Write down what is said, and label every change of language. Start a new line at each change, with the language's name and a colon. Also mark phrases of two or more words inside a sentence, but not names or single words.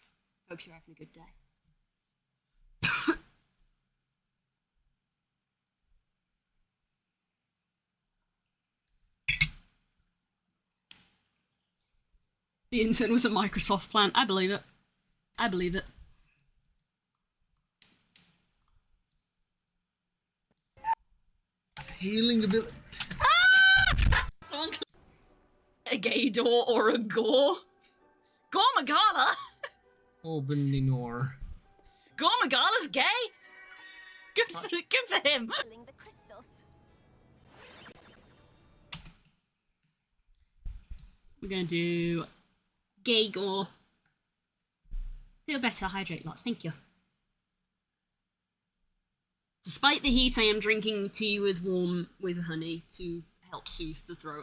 English: Hope you're having a good day. The intern was a Microsoft plant. I believe it. I believe it. Healing ability. Someone a gay door or a gore? Gore Magala? Obeninor. Gore Magala's gay? Good for him. The crystals. We're gonna do gay gore. Feel better, hydrate lots, thank you. Despite the heat, I am drinking tea with honey to help soothe the throat.